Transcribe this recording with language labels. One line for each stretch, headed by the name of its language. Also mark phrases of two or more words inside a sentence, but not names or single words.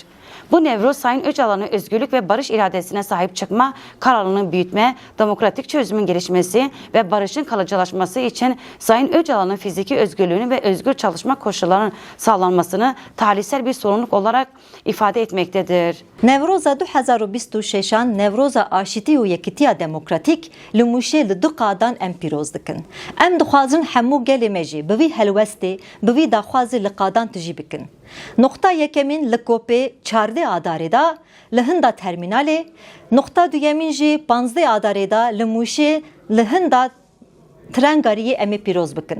Turkish: Bu Nevruz, Sayın Öcalan'ın özgürlük ve barış iradesine sahip çıkma kararlılığını büyütme, demokratik çözümün gelişmesi ve barışın kalıcılaşması için Sayın Öcalan'ın fiziki özgürlüğünü ve özgür çalışma koşullarının sağlanmasını tarihsel bir sorumluluk olarak ifade etmektedir.
Kurdish: Nevroza 2026 Nevroza aşiti û yekîtiya demokratik li Mûşê li du qadan em pîroz dikin. Em dixwazin hemû gelê me jî bi vî helwestê bi vî daxwazê li qadan tijî bikin. Nokta yekemîn li Kopê 14 adarê da li hinda termînalê, nokta duyemîn jî 15 adarê da li Mûşê li hinda trengariyê em ê pîroz bikin.